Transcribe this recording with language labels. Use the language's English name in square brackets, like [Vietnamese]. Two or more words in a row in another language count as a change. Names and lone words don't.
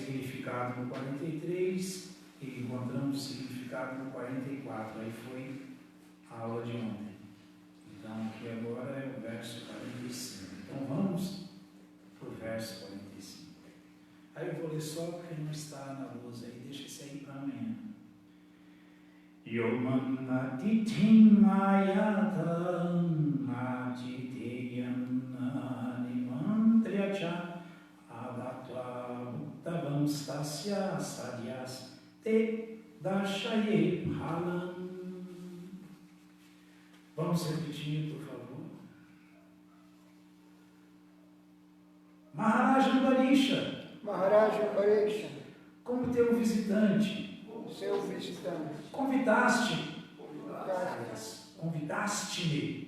[Portuguese] significado no 43 e encontramos significado no 44. Aí foi a aula de ontem. Então aqui agora é o verso 45. Então vamos para o verso 45. Aí eu vou ler só porque não está na luz aí, deixa isso aí para amanhã. [Sanskrit] यो माम् अतिथिम् आयातम् आतिथ्येन निमन्त्र्य च अदत्त्वा भुक्तवान् तस्य सद्यस्ते दर्शये फलम्. [Portuguese] Vamos repetir, por favor. Maharaja Ambarisha, como teu visitante, seu visitante, convidaste-me